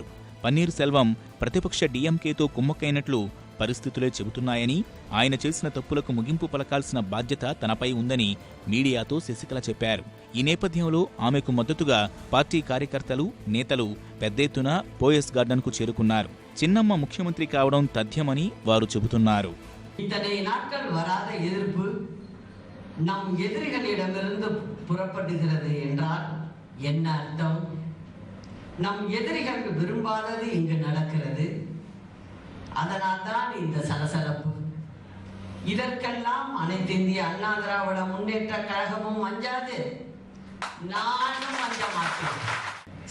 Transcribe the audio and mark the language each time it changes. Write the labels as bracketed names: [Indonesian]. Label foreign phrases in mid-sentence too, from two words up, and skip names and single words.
[Telugu] పన్నీర్ సెల్వం ప్రతిపక్ష డీఎంకేతో కుమ్మక్కైనట్లు పరిస్థితులే చెబుతున్నాయని, ఆయన చేసిన తప్పులకు ముగింపు పలకాల్సిన బాధ్యత తనపై ఉందని మీడియాతో శశికళ చెప్పారు. ఈ నేపథ్యంలో ఆమెకు మద్దతుగా పార్టీ కార్యకర్తలు, నేతలు పెద్ద ఎత్తున పోయస్ గార్డెన్కు చేరుకున్నారు. చిన్నమ్మ ముఖ్యమంత్రి కావడం తథ్యమని వారు చెబుతున్నారు. [Tamil] நம் எதிரிகளிடமிருந்து புறப்படுகிறது என்றால் என்ன அர்த்தம்? நம் எதிரிகள் விரும்பாதது இங்கு நடக்கிறது. அதனால் தான் இந்த சலசலப்பு. இதற்கெல்லாம் அனைத்து இந்திய அண்ணா திராவிட முன்னேற்ற கழகமும் அஞ்சாது, நானும் அஞ்ச மாட்டேன்.